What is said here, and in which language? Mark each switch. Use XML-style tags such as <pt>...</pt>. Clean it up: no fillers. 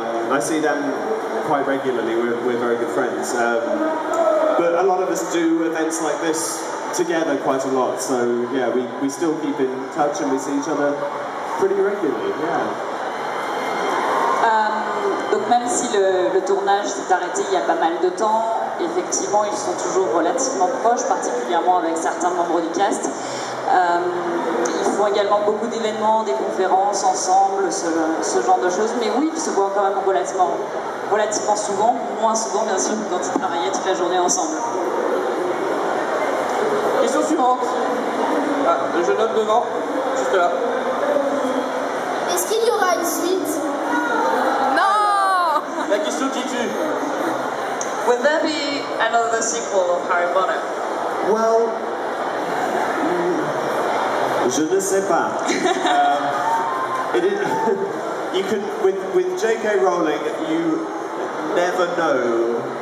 <en>I see them quite regularly. We're very good friends. But a lot of us do events like this together quite a lot. So yeah, we still keep in touch and we see each other pretty regularly. Yeah.</en> <fr>Donc même si le tournage s'est arrêté il y a pas mal de temps, effectivement ils sont toujours relativement proches, particulièrement avec certains membres du cast. Ils font également beaucoup d'événements, des conférences ensemble, ce genre de choses, mais oui, ils se voient quand même relativement souvent, moins souvent bien sûr que quand ils travaillaient toute la journée ensemble. Question suivante. Ah, le jeune homme devant, juste là. Est-ce qu'il y aura une suite? Non. La question qui tue.</fr> <en>Will there be another sequel of Harry Potter? Well,</en> <fr>je ne sais pas.</fr> <en>You could with J.K. Rowling, you never know.</en>